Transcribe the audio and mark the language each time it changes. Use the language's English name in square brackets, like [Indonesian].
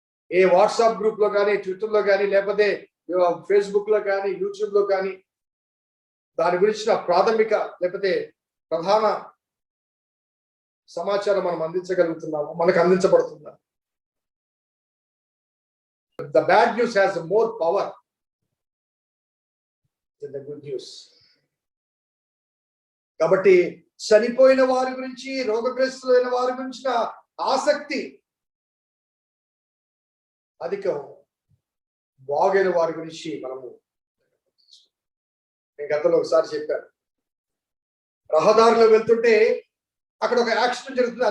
[Telugu] ఏ WhatsApp group లో కానీ, Twitter లో కానీ, లేకపోతే ఫేస్బుక్ లో కానీ, యూట్యూబ్ లో కానీ దాని గురించిన ప్రాథమిక లేకపోతే ప్రధాన సమాచారం మనం అందించగలుగుతున్నాము? మనకు అందించబడుతుందా? [English] The bad news has more power than the good news. [Telugu] కాబట్టి చనిపోయిన వారి గురించి, రోగగ్రస్తులైన వారి గురించిన ఆసక్తి అధికం. బాగైన వారి గురించి మనము, నేను గతంలో ఒకసారి చెప్పాను, రహదారిలో వెళ్తుంటే అక్కడ ఒక యాక్సిడెంట్ జరుగుతుంది.